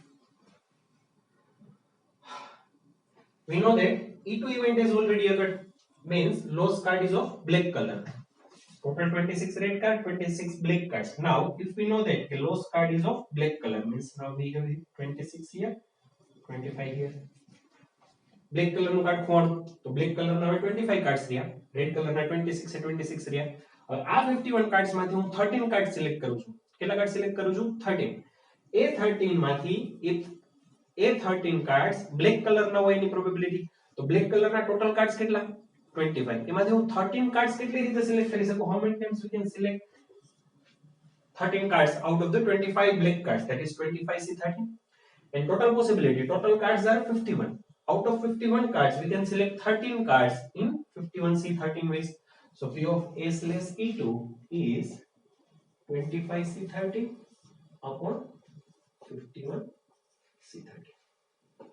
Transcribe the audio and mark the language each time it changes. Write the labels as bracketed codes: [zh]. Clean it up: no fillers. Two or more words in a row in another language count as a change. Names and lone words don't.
[en] We know that E2 event has already occurred, means lost card is of black color. Total 26 red card, 26 black cards. Now if we know that the lost card is of black color, means now we have 26 here, 25 here. Black color [gu] નું કાર્ડ ખોવાનું, તો [en] black color [gu] ના 25 કાર્ડ્સ રહ્યા, [en] red color [gu] ના 26 અને 26 રહ્યા. હવે આ 51 કાર્ડ્સ માંથી હું 13 [en] card select [gu] કરું છું. કેટલા [en] card select [gu] કરું છું? 13. A13 માંથી A13 [en] cards black color [gu] ના હોય એની પ્રોબેબિલિટી, તો [en] black color [gu] ના [en] total cards [gu] કેટલા? 25. એમાંથી હું 13 કાર્ડ્સ કેટલી રીતે સિલેક્ટ કરી શકું? [en] How many times we can select 13 cards out of the 25 black cards? That is 25C13. And total possibility, total cards are 51. Out of 51 cards, we can select 13 cards in 51C13 ways. So P of A slash E2 is 25C13 upon 51C13.